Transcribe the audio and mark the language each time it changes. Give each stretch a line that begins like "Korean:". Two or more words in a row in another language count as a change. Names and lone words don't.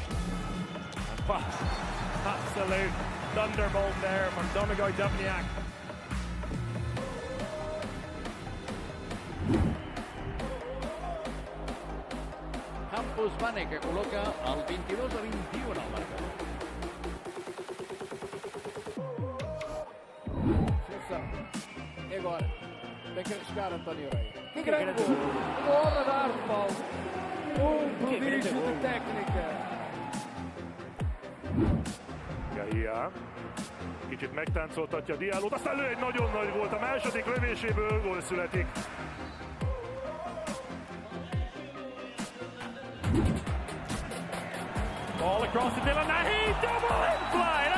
English: Absolute thunderbolt there from Domagoj Dubniak.
Spanish: Campos Vane, que coloca al 22-21 al marcador.
Portuguese: E agora? Tem que arriscar António Reis. Que grande gol! Uma obra de arte, Paulo. Prodígio de técnica. Gahia.
Hungarian: Kicsit megtáncoltatja Dialót, aztán lő egy nagyon nagy gólt. A második lövéséből gól születik.
English: Ball across to Dylan Nahi, double in flight.